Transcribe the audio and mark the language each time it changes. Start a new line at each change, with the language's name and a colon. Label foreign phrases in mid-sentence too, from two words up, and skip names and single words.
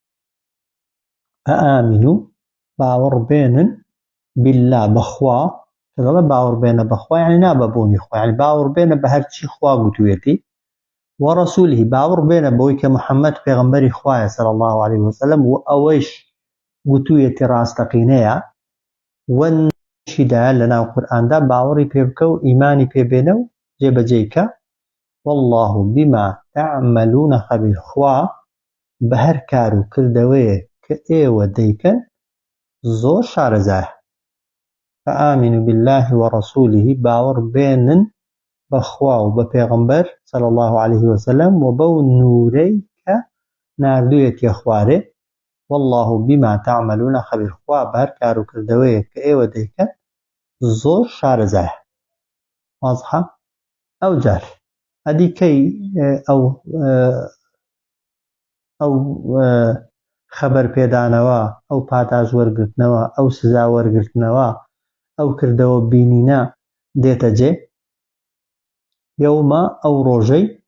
Central Kurdish: ئامینو باوەڕ بێنن بالله بەخوا کە دەڵێ باوەڕ بێنە بەخوا یعنی نابەبوونی خوا یعنی باوەڕ بێنە بە هەرچی خوا گوتوێتی وەڕەسووله باوەڕ بێنە بەوەی کە محەممەد پێغەمبەری خوایە صلی
Arabic: الله عليه وسلم
Central Kurdish: و ئەوەیش گوتوویەتی ڕاستەقینەیە وەنشیدایە لەناو قورئاندا باوەڕی پێ بکە و ئیمانی پێبێنە و جێبەجێیکە
Arabic: والله بما تعملون خبير
Central Kurdish: خوا بە هەر کار و کردەوەیە کە ئێوە دەیکەن زۆر شارەزایە
Arabic: فآمنوا بالله ورسوله
Central Kurdish: باوەڕ بێنن بەخوا و بە پێغەمبەر
Arabic: صلی الله عليه وسلم
Central Kurdish: و بەو نورەی کە ناردوویەتیە خوارێ
Arabic: والله بما تعملون خبير
Central Kurdish: خوا بە هەر کار و کردەوەیە کە ئێوە دەیکەن زۆر شارەزایە واضحە ئەو جار ئەدیکەی ئەو خەبەر پێدانەوە ئەو پاداش وەرگرتنەوە ئەو سزا وەرگرتنەوە ئەو کردەوە بینینە دێتە جێ یەومە ئەو ڕۆژەی